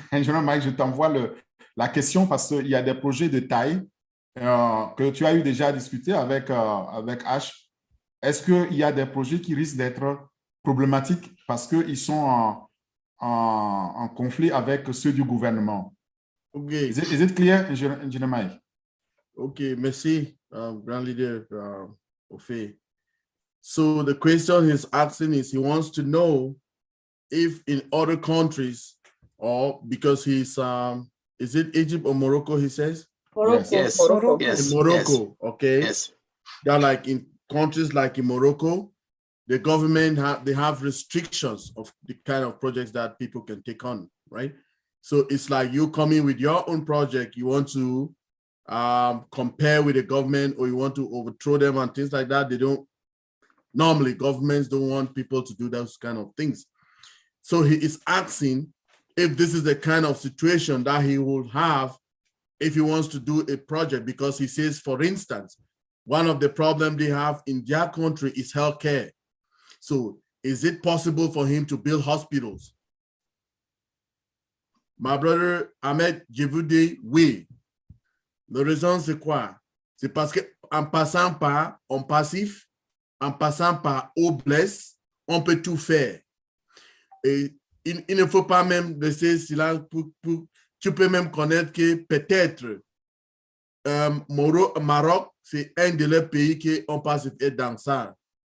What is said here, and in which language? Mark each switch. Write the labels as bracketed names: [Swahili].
[French] Ingénieur Mike, je t'envoie la question parce qu'il y a des projets de taille que tu as eu déjà à discuter avec H. Est-ce qu'il y a des projets qui risquent d'être problématiques parce qu'ils sont en conflit avec ceux du gouvernement? [English] Okay. Is it clear, Engineer Mike? [French] Okay, merci, Grand Leader Ofe. [English] So the question he's asking is he wants to know if in other countries, or because he's, is it Egypt or Morocco, he says? Morocco. Yes. Morocco. In Morocco, yes. Okay. Yes. They're like in countries like in Morocco, the government they have restrictions of the kind of projects that people can take on, right? So it's like you come in with your own project, you want to compare with the government or you want to overthrow them and things like that. They don't, normally governments don't want people to do those kind of things. So he is asking if this is the kind of situation that he will have if he wants to do a project, because he says, for instance, one of the problems they have in their country is healthcare. So is it possible for him to build hospitals? My brother [French] Ahmed, je vous dis oui. La raison, c'est quoi? C'est parce qu'en passant par ONPASSIVE, en passant par OBLES, on peut tout faire. Et il ne faut pas même laisser silence tu peux même connaître que peut-être Maroc, c'est un de leurs pays qui ONPASSIVE est dans ça.